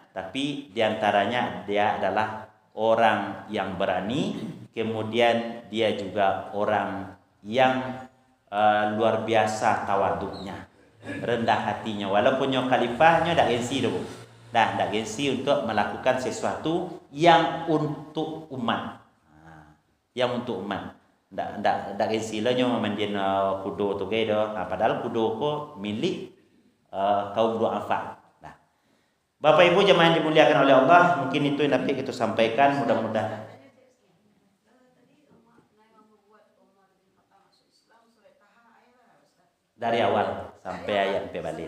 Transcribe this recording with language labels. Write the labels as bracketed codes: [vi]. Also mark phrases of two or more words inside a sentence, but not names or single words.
[id] Tapi diantaranya dia adalah orang yang berani, kemudian dia juga orang yang luar biasa tawaduknya, rendah hatinya. Walaupun khalifahnya [min] tak gengsi dulu, tak gengsi untuk melakukan sesuatu yang untuk umat, Tak gengsi lah nyo memandian kudo tu kedo. Padahal kudo ko milik kaum duafa. [id] Bapak Ibu jemaah yang dimuliakan oleh Allah, mungkin itu yang dapat kita sampaikan, mudah-mudahan dari awal sampai ayat sampai balik.